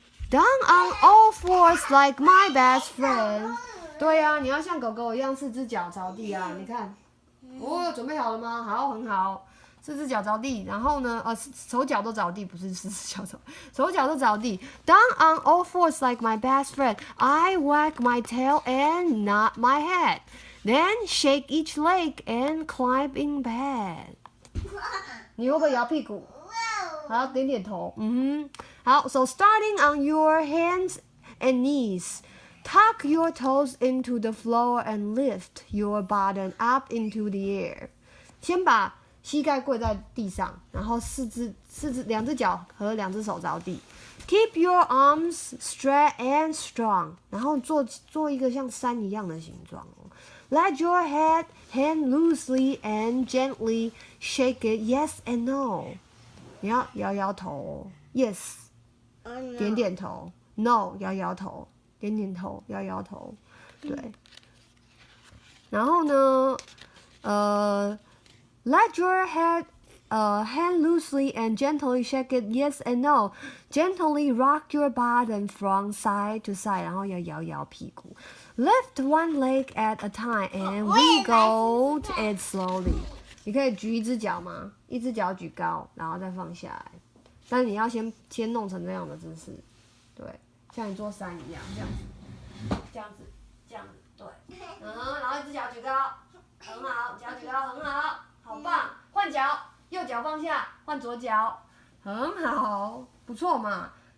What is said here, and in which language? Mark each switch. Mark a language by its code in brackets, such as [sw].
[en] Down on all fours like my best friend。 [zh] 对啊，你要像狗狗一样，4只脚着地啊！你看，准备好了吗？好，很好。四只脚着地，然后呢，手脚都着地，不是四只脚手脚都着地。 [en] Down on all fours like my best friend, I wag my tail and nod my head, then shake each leg and climb in bed. [zh] 你会不会摇屁股？好，点点头。好 [en] ，So starting on your hands and knees, tuck your toes into the floor and lift your bottom up into the air. [zh] 先把膝盖跪在地上，然后两只脚和两只手着地。 [en] Keep your arms straight and strong. [zh] 然后做一个像山一样的形状。 [en] Let your head hang loosely and gently shake it yes and no. [zh] 你要摇摇头 ， [en] yes， [zh] 点点头 ， [en] no， [zh] 摇摇头，点点头，摇摇头，对。然后呢， [en] let your head hang loosely and gently shake it yes and no. Gently rock your bottom from side to side. [zh] 然后要摇摇屁股。 [en] Lift one leg at a time and wiggle it slowly. [zh] 你可以举一只脚吗？一只脚举高，然后再放下来。但是你要先弄成这样的姿势，对，像你做山一样，这样子，这样子，这样子，对，然后一只脚举高，很好，脚举高很好，好棒。换脚，右脚放下，换左脚，很好，不错嘛。